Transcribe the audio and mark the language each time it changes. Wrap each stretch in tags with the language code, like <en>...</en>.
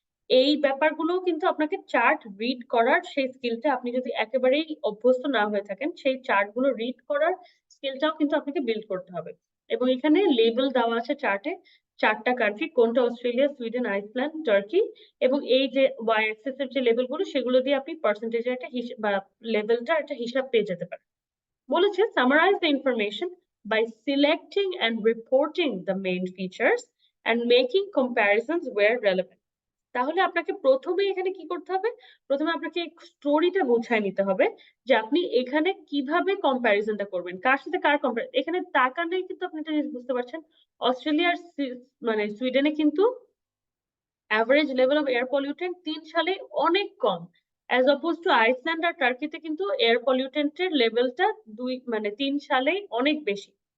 <bn>এই ব্যাপারগুলো কিন্তু আপনাকে চার্ট রিড করার সেই স্কিলটা, আপনি যদি একেবারেই অভ্যস্ত না হয়ে থাকেন, সেই চার্টগুলো রিড করার স্কিলটাও কিন্তু আপনাকে বিল্ড করতে হবে। এবং এখানে লেবেল দেওয়া আছে চার্টে, 4টা কান্ট্রি, কোনটা অস্ট্রেলিয়া, সুইডেন, আইসল্যান্ড, টার্কি, এবং এই যে ওয়াই অ্যাক্সিস এর যে লেবেলগুলো সেগুলো দিয়ে আপনি পার্সেন্টেজের একটা হিসাব বা লেভেলটা একটা হিসাব পেয়ে যেতে পারেন।</bn> <en>বলেছে summarize the information by selecting and reporting the main features and making comparisons where relevant.</en> <bn>তাহলে আপনাকে প্রথমে এখানে কি করতে হবে? প্রথমে আপনাকে স্টোরিটা গোছায় নিতে হবে যে আপনি এখানে কিভাবে কম্প্যারিজনটা করবেন, কার সাথে কার কম্পারিজন। এখানে তাকালেই কিন্তু আপনি একটা জিনিস বুঝতে পারছেন, অস্ট্রেলিয়ার মানে সুইডেনে কিন্তু average level of air pollutant 3 সালে অনেক কম, অ্যাজ অপোজ টু আইসল্যান্ড আর টার্কিতে কিন্তু এয়ার পলিউটেন্টের লেভেলটা 3 সালে অনেক বেশি।</bn>